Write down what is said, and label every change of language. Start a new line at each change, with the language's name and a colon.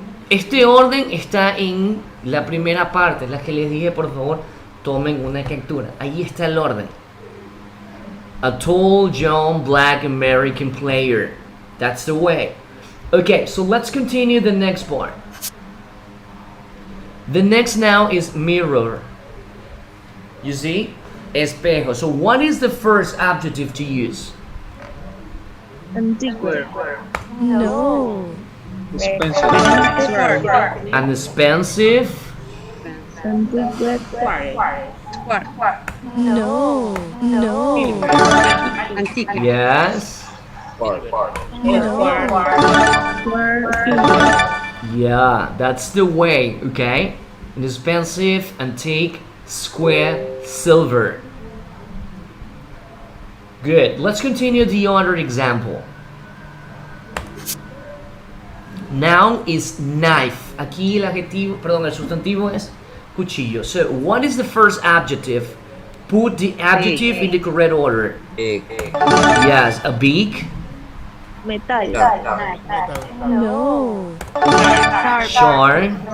Spanish: Este orden está en la primera parte, la que les dije, por favor, tomen una captura. Ahí está el orden.
English: A tall, young, black American player. That's the way. Okay, so let's continue the next part. The next noun is mirror. You see? Espejo. So what is the first adjective to use? No. An expensive. No. Yes. No. Yeah, that's the way, okay? An expensive, antique, square, silver. Good. Let's continue the other example. Noun is knife.
Spanish: Aquí el adjetivo, perdón, el sustantivo es cuchillo.
English: So, what is the first adjective? Put the adjective in the correct order. Yes, a beak. No. Sharp.